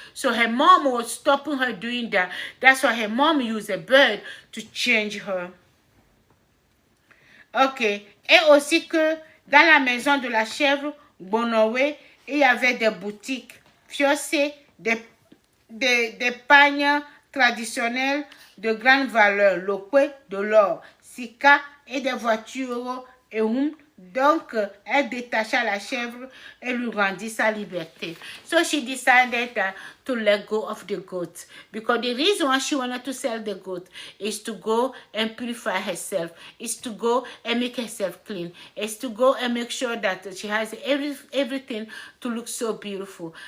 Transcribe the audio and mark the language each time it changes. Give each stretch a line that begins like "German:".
English: So her mom was stopping her doing that. That's why her mom used a bird to change her. Ok.
French: Et aussi que dans la maison de la chèvre, Bonowe, il y avait des boutiques, fiossées, des pagnes traditionnels de grande valeur, lokwe, de l'or, sika et des voitures et donc elle détacha la chèvre et lui rendit sa liberté.
English: So she decided to let go of the goat because the reason why she wanted to sell the goat is to go and purify herself, is to go and make herself clean, is to go and make sure that she has everything to look so beautiful.